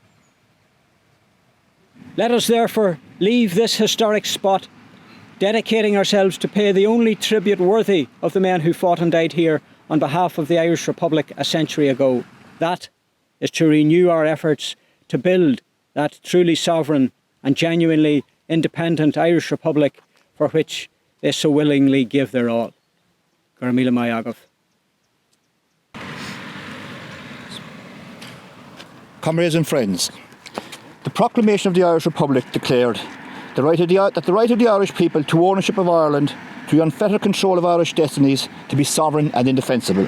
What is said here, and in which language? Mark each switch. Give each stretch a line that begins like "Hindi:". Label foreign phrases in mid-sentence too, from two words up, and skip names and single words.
English: Let us therefore leave this historic spot, dedicating ourselves to pay the only tribute worthy of the men who fought and died here on behalf of the Irish Republic a century ago. That is to renew our efforts to build that truly sovereign and genuinely independent Irish Republic for which they so willingly give their all.
Irish: Gur míle maith agah.
English: Comrades and friends, the proclamation of the Irish Republic declared that the right of the Irish people to ownership of Ireland, to the unfettered control of Irish destinies, to be sovereign and indefensible.